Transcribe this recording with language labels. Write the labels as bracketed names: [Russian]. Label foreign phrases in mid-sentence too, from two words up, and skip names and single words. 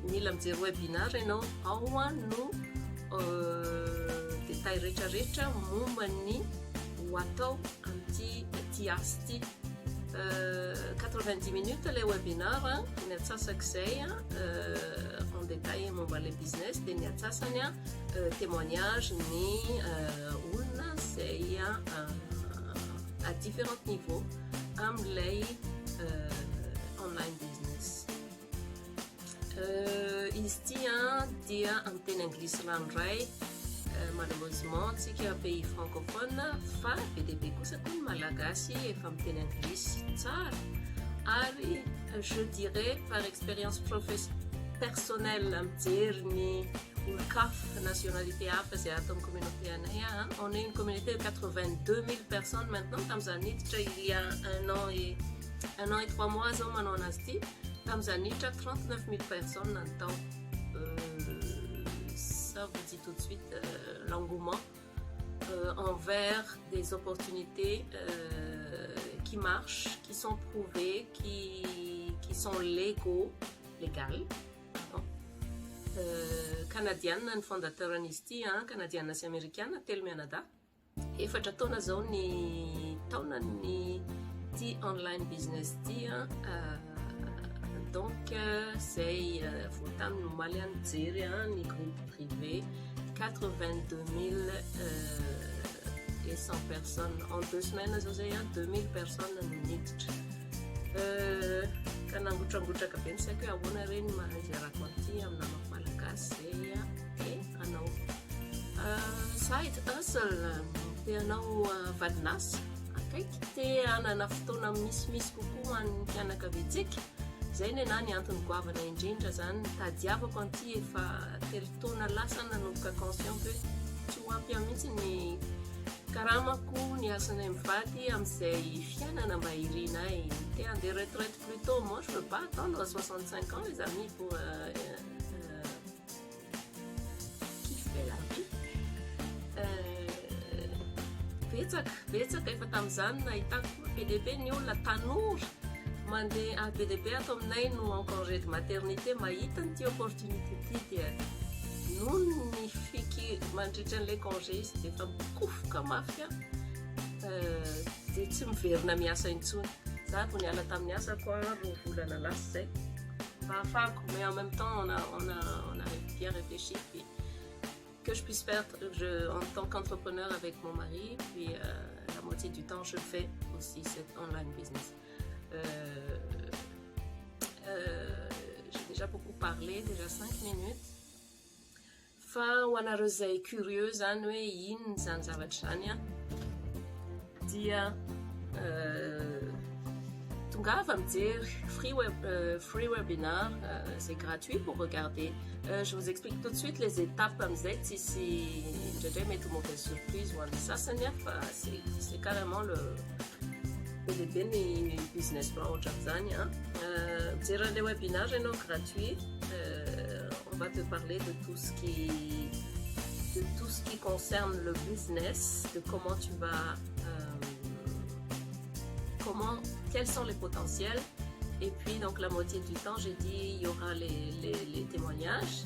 [Malagasy] Mila mijery webinar ianao ao no détail rehetrarehetra momba ny ho atao amin'ity asa ity 90 minutes le webinar ny atsasak'izay [French] en détail [Malagasy] momba le business dia ny atsasany témoignage ny olona zay [French] à différents niveaux [Malagasy] amin'ilay [English] online business. [Malagasy] Izy ity dia amin'ny teny anglisy ranoray malheureusement tsika [French] pays francophone [Malagasy] fa be dia be kosa koa ny malagasy efa amin'ny teny anglisy tsara ary [French] je dirais par expérience personnelle [Malagasy] mijery ny olon-kafa nationalité hafa zay ato amin'ny communauté anay [French] on est une communauté de 82 000 personnes maintenant [Malagasy] tamin'izany hiditra [French] il y a un an et 3 mois [Malagasy] zao manao anazy ity tamin'izany hiditra 39 000 personnes natao. [French] Ça vous dit tout de suite l'engouement envers des opportunités qui marchent, qui sont prouvées, qui sont légales. [Malagasy] Canadienne, ny fondateur an'izy ity, canadienne sy américaine, telo mianada. Efatra taona zao ny taona ny ty [English] online business [Malagasy] ty donc [French] c'est full-time normalement [Malagasy] mijery ny [French] groupe privé [Malagasy] 82 100 [French] personnes en 2 semaines [Malagasy] zao zay 2000 personnes niditra ka nangotragotraka be ny saiko hoe ahoana reny izarako an'ity amin'ny namako malagasy zay anao [English] side hustle [Malagasy] te anao vadinasy akaiky te anana fotoana misimisy kokoa an'ny mpianakaviantsika zay ny anany antony goavana indrindra zany tadiavako an'ity efa telo taona lasa nanomboka conscient hoe tsy ho ampy mihitsy ny karamako ny asanay mivady amin'izay fiainana mba irinay te andeha [French] retraite plus tôt. Moi je veux pas attendre 65 ans les amis pour kiffer la vie. [Malagasy] Betsaka efa tamin'izany nahitako be dia be ny olona tanora mandeha be dia be ato aminay no [French] en congé de maternité [Malagasy] mahita nyity opportunité ty dia noho ny fiky mandritra an'ilay congé izy dia efa mikofoka mafy dia tsy miverina miasa intsony. Za vo niala tamin'ny asa koa roa volana lasa zay mba ahafahako, [French] mais en même temps on a bien réfléchi puis que je puisse faire en tant qu'entrepreneur avec mon mari puis moitié du temps, je fais aussi cet [English] online business. [French] J'ai déjà beaucoup parlé, déjà 5 minutes. [Malagasy] Fa ho anareo izay curieux zany hoe ino zany zavatra zany dia tongava mijery [English] free webinar, [French] c'est gratuit pour regarder. Je vous explique tout de suite les étapes [Malagasy] amizay tsisy indraindray mety ho [French] mauvaise surprise [Malagasy] ho an'ny sasany fa [French] c'est carrément le [Malagasy] bebe ny [English] business plan [French] ohatran'izany. Mijery les webinaires ianao gratuit, on va te parler de tout ce qui concerne le business, de comment tu vas quels sont les potentiels. Et puis donc la moitié du temps, j'ai dit il y aura les témoignages.